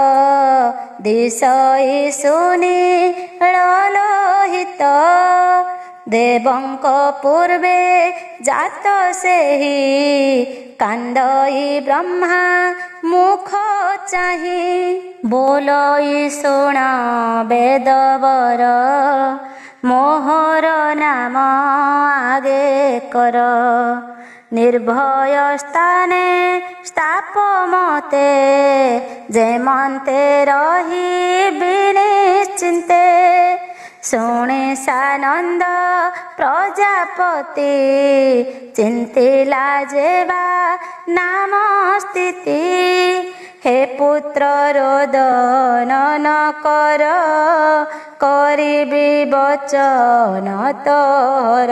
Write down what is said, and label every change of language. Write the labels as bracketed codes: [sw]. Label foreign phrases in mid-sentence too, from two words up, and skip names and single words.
[or] ଦିଶଇ ସୁନି ଲୋହିତ ଦେବଙ୍କ ପୂର୍ବେ ଜାତ ସେହି କାନ୍ଦଇ ବ୍ରହ୍ମା ମୁଖ ଚାହି ବୋଲଇ ଶୁଣ ବେଦବର ମୋହର ନାମ ଆଗେ କର ନିର୍ଭୟ ସ୍ଥାନେ ସ୍ଥାପ ମତେ ଯେମନ୍ତେ ରହି ବିନିଶ୍ଚିନ୍ତେ ଶୁଣି ସାନନ୍ଦ ପ୍ରଜାପତି ଚିନ୍ତିଲା ଯେବା ନାମ ସ୍ଥିତି। ହେ ପୁତ୍ର ରୋଦନ ନ କର କରିବି ବଚନ ତୋର।